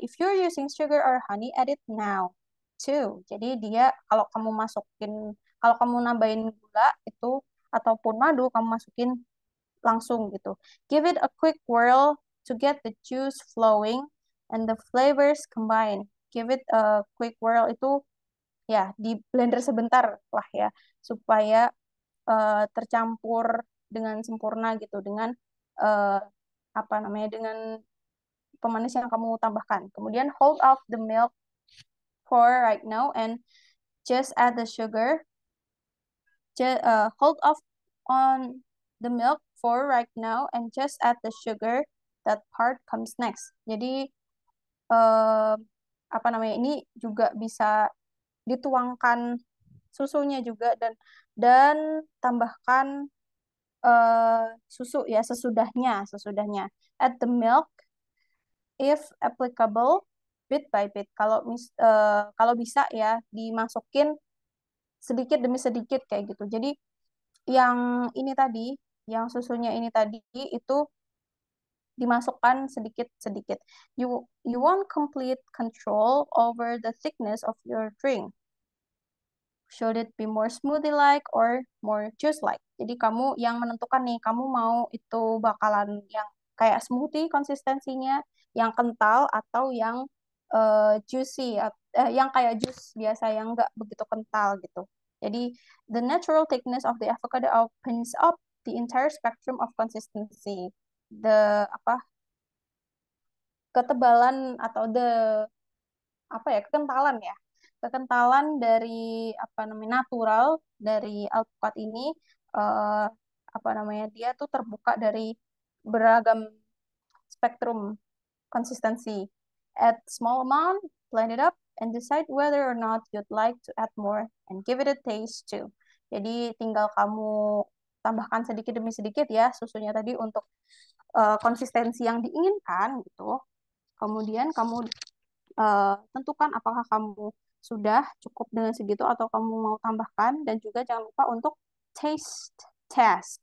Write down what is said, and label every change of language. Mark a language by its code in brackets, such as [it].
[en] If you're using sugar or honey, add it now too. [id] Jadi dia kalau kamu nambahin gula itu ataupun madu, kamu masukin langsung gitu. [en] Give it a quick whirl to get the juice flowing and the flavors combine. Give it a quick whirl [id] itu ya di blender sebentar lah ya supaya tercampur dengan sempurna gitu dengan uh, apa namanya dengan pemanis yang kamu tambahkan. Kemudian [en] hold off the milk for right now and just add the sugar. Hold off on the milk for right now and just add the sugar. That part comes next. [id] Jadi eh, apa namanya ini juga bisa dituangkan susunya juga dan tambahkan susu ya sesudahnya. [en] Add the milk if applicable bit by bit. [id] Kalau bisa ya dimasukin sedikit demi sedikit kayak gitu. Jadi yang ini tadi, yang susunya ini tadi itu dimasukkan sedikit-sedikit. [en] You want complete control over the thickness of your drink. Should it be more smoothie-like or more juice-like? [id] Jadi kamu yang menentukan nih, kamu mau itu bakalan yang kayak smoothie konsistensinya, yang kental atau yang juicy, yang kayak jus biasa yang nggak begitu kental gitu. Jadi [en] the natural thickness of the avocado opens up the entire spectrum of consistency. [id] The apa ketebalan atau apa ya kekentalan dari apa namanya natural dari alpukat ini eh, apa namanya dia tuh terbuka dari beragam spektrum konsistensi. [en] Add small amount, blend it up, and decide whether or not you'd like to add more and give it a taste too. [id] Jadi tinggal kamu tambahkan sedikit demi sedikit ya susunya tadi untuk konsistensi yang diinginkan gitu. Kemudian kamu tentukan apakah kamu sudah cukup dengan segitu atau kamu mau tambahkan dan juga jangan lupa untuk taste test.